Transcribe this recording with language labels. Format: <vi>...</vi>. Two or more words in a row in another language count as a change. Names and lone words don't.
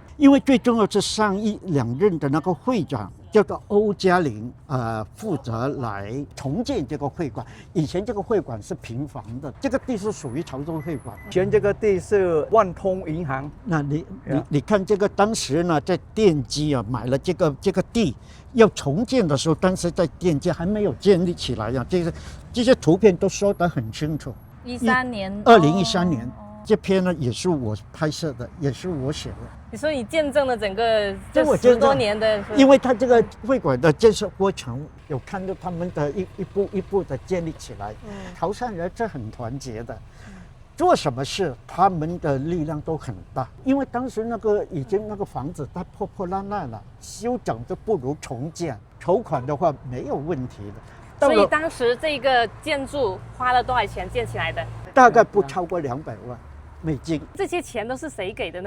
<zh>因為最重要是上一兩任的那個會長叫做歐嘉玲，負責來重建這個會館。以前這個會館是平房的，這個地是屬於潮州會館。以前這個地是萬通銀行。那你看這個當時呢，在奠基啊買了這個地，要重建的時候，當時在奠基還沒有建立起來呀。這些圖片都說得很清楚。 2013年。 2013年。這篇呢也是我拍攝的，也是我寫的。你說你見證了整個這10多年的，因為他這個會館的建設過程，有看到他們的一步一步的建立起來。潮汕人是很團結的，做什麼事他們的力量都很大。因為當時已經那個房子它破破爛爛了，修整都不如重建，籌款的話沒有問題的。所以當時這個建築花了多少錢建起來的？大概不超過200萬美金。這些錢都是誰給的呢？</zh>